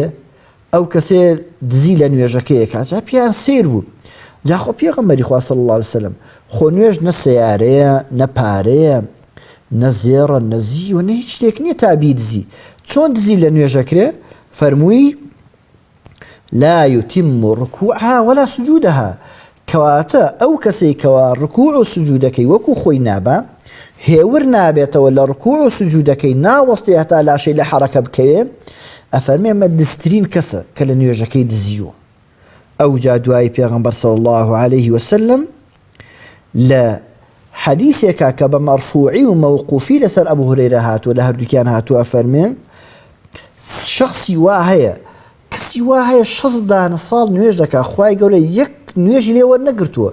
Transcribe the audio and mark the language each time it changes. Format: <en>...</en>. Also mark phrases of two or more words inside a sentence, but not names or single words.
<ckb>ئەو کەسێ دزی لە نوێژەکەیە کاجا پیان سیر بوو. جاخۆ پێغەمبەری خوا</ckb> <ar>صلی الله علیه وسلم</ar> <ckb>خۆ نوێژ نە سەیارەیە نە پارەیە نە زێڕە نە زی و نە هیچ شتێک نییە تا بیدزی. چۆن دزی لە نوێژەکرێ؟</ckb> <ar>فەرمووی لا يتم ركوعها ولا سجودها.</ar> <ckb>کەواتە ئەو کەسەی کەوا ڕکوع و سجودەکەی وەکو خۆی نابا هێور نابێتەوە لە ڕکوع و سجودەکەی ناوەستی هەتا لاشەی لە حرەکە بکەوێ ئەفەرمێ ئەمە دزترین کەسە کە لە نوێژەکەی دزیوە. ئەو جا دوای پێغەمبەر</ckb> <ar>صلی الله عليه وسلم</ar> <ckb>لە حەدیثێکە کە بە مەرفوعی و مەوقوفی لەسەر ئەبو هورەیرە هاتووە لە هەردووکیان هاتووە ئەفەرمێ شخصی وا هەیە کەسی وا هەیە 60 ساڵ نوێژ دەکا خوای گەورە یەک نوێژی لێ وەرنەگرتووە.</ckb>